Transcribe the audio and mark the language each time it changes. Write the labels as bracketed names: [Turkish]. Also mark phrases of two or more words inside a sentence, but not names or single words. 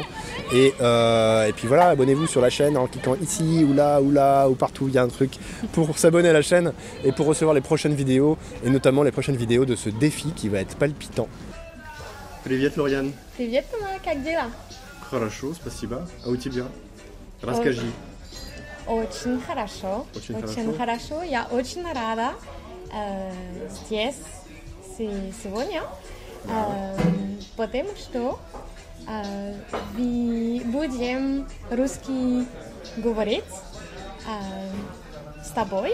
[French] Et puis voilà, abonnez-vous sur la chaîne en cliquant ici ou là ou partout, il y a un truc pour s'abonner à la chaîne et pour recevoir les prochaines vidéos et notamment les prochaines vidéos de ce défi qui va être palpitant. [Russian] Привет, Lauriane. Привет, как дела? Хорошо, спасибо. А у тебя? Расскажи. Очень хорошо. Очень хорошо. Я очень рада здесь сегодня, потому что мы будем русский говорить с тобой.